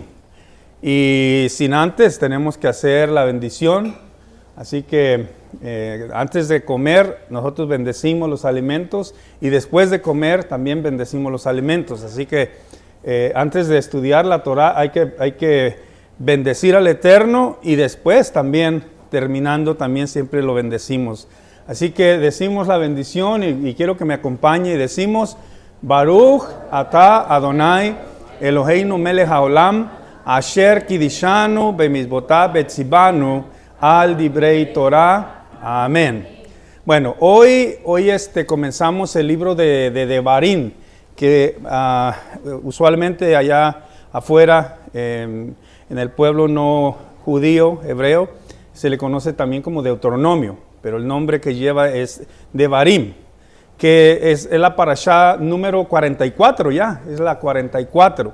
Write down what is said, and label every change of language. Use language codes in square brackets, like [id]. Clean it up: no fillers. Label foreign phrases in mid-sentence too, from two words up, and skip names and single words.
[es] Y sin antes tenemos que hacer la bendición, así que antes de comer nosotros bendecimos los alimentos y después de comer también bendecimos los alimentos. Así que antes de estudiar la Torah hay que bendecir al Eterno y después también terminando también siempre lo bendecimos. Así que decimos la bendición y quiero que me acompañe y decimos [he] ברוך אתה אדוני אלהינו מלך העולם אשר קדשנו במצותיו וצונו על דברי תורה. [es] Amén. Bueno, hoy comenzamos el libro de Devarim, que usualmente allá afuera, en el pueblo no judío, hebreo, se le conoce también como Deuteronomio, pero el nombre que lleva es Devarim, que es la parashá número 44 ya, es la 44.